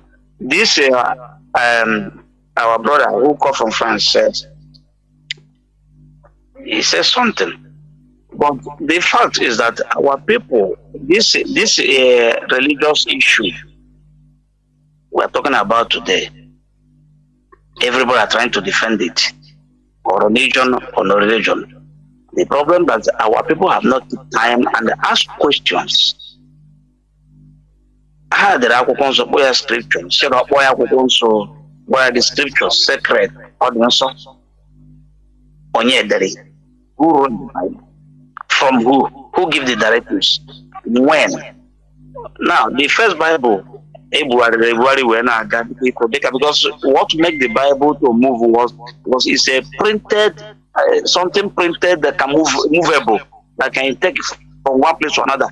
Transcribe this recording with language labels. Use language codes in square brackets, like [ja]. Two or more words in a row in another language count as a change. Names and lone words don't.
[en] This our brother who called from France said, he says something, but the fact is that our people, this religious issue we're talking about today, everybody are trying to defend it, or religion or no religion. The problem that our people have not took time and ask questions. How did [ig] akwụkwọ nsọ kpọọ ya scripture? Sị na ọkpọ ya akwụkwọ nsọ, [en] where the scriptures sacred, [ig] ọ dị nsọ. Onye dere? [en] Who wrote the Bible? From who? Who give the directives? When? Now, the first Bible, everybody were not because what make the Bible to move was it's a printed something printed that can movable, that can take from one place to another.